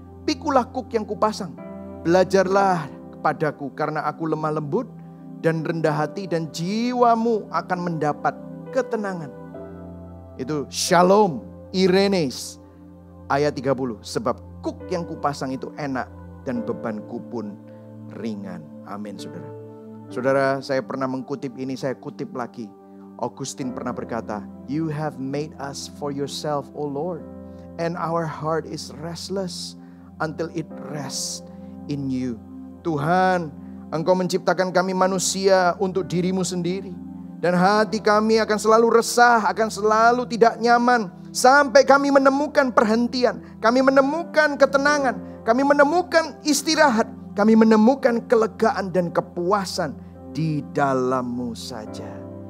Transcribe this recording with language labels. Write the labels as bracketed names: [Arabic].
[Indonesian] Pikulah kuk yang kupasang. Belajarlah kepadaku karena aku lemah lembut dan rendah hati, dan jiwamu akan mendapat ketenangan. Itu Shalom, Irenes. Ayat 30. Sebab kuk yang kupasang itu enak dan bebanku pun ringan. Amin, saudara. Saudara, saya pernah mengutip ini, saya kutip lagi. [English] Augustine [Indonesian] pernah berkata, [English] You have made us for yourself, O Lord, and our heart is restless until it rests in you. [Indonesian] Tuhan, Engkau menciptakan kami manusia untuk dirimu sendiri, dan hati kami akan selalu resah, akan selalu tidak nyaman, sampai kami menemukan perhentian, kami menemukan ketenangan, kami menemukan istirahat, kami menemukan kelegaan dan kepuasan di dalam-Mu saja.